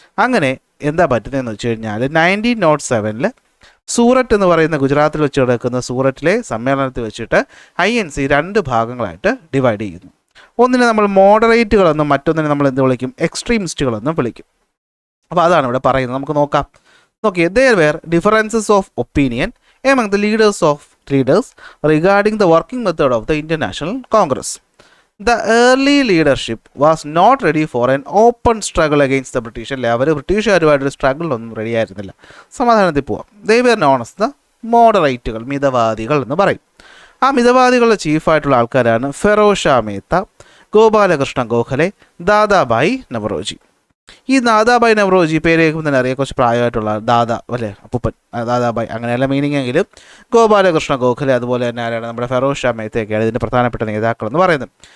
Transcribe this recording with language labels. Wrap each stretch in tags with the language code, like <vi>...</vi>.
<ml>അങ്ങനെ എന്താ പറ്റുന്നതെന്ന് വെച്ച് കഴിഞ്ഞാൽ 1907 സൂററ്റ് എന്ന് പറയുന്ന ഗുജറാത്തിൽ വെച്ച് കിടക്കുന്ന സൂററ്റിലെ സമ്മേളനത്തിൽ വെച്ചിട്ട് INC രണ്ട് ഭാഗങ്ങളായിട്ട് ഡിവൈഡ് ചെയ്യുന്നു. ഒന്നിനെ നമ്മൾ മോഡറേറ്റുകളെന്നും മറ്റൊന്നിനെ നമ്മൾ എന്ത് വിളിക്കും, എക്സ്ട്രീമിസ്റ്റുകളെന്നും വിളിക്കും. അപ്പോൾ അതാണ് ഇവിടെ പറയുന്നത്. നമുക്ക് നോക്കാം.</ml> <en>There were differences of opinion among the leaders regarding the working method of the Indian National Congress. The early leadership was not ready for an open struggle against the British.</en> <ml>Our ബ്രിട്ടീഷുകാരുമായിട്ടൊരു സ്ട്രഗിളൊന്നും ready ആയിരുന്നില്ല, സമാധാനത്തിൽ പോവാം.</ml> <en>They were known as the മോഡറേറ്റുകൾ,</en> <ml>മിതവാദികൾ എന്ന് പറയും. ആ മിതവാദികളുടെ ചീഫായിട്ടുള്ള ആൾക്കാരാണ് ഫിറോസ് ഷാ മേത്ത, ഗോപാലകൃഷ്ണ ഗോഖലെ, ദാദാഭായ് നവറോജി. ഈ ദാദാഭായ് നവറോജി പേര് കേൾക്കുമ്പോൾ തന്നെ അറിയാം, കുറച്ച് പ്രായമായിട്ടുള്ള ദാദാ അല്ലേ, അപ്പൂപ്പൻ, ദാദാഭായ് അങ്ങനെയല്ല മീനിങ് എങ്കിലും. ഗോപാലകൃഷ്ണ ഗോഖലെ അതുപോലെ തന്നെ ആരാണ്, നമ്മുടെ ഫിറോസ് ഷാ മേത്തയൊക്കെയാണ് ഇതിൻ്റെ പ്രധാനപ്പെട്ട നേതാക്കൾ എന്ന് പറയുന്നത്.</ml>